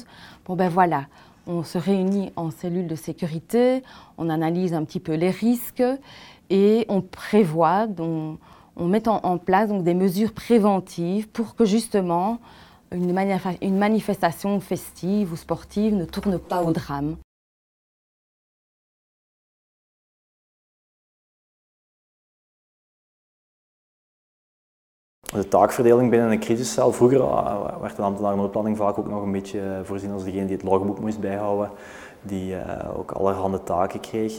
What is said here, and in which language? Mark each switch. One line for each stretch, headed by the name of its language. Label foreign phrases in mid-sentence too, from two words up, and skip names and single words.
French: Bon ben voilà, on se réunit en cellule de sécurité, on analyse un petit peu les risques et on prévoit, on met en place donc, des mesures préventives pour que justement une manifestation festive ou sportive ne tourne pas au drame.
Dutch: De taakverdeling binnen een crisiscel. Vroeger werd een ambtenaar noodplanning vaak ook nog een beetje voorzien als degene die het logboek moest bijhouden, die ook allerhande taken kreeg.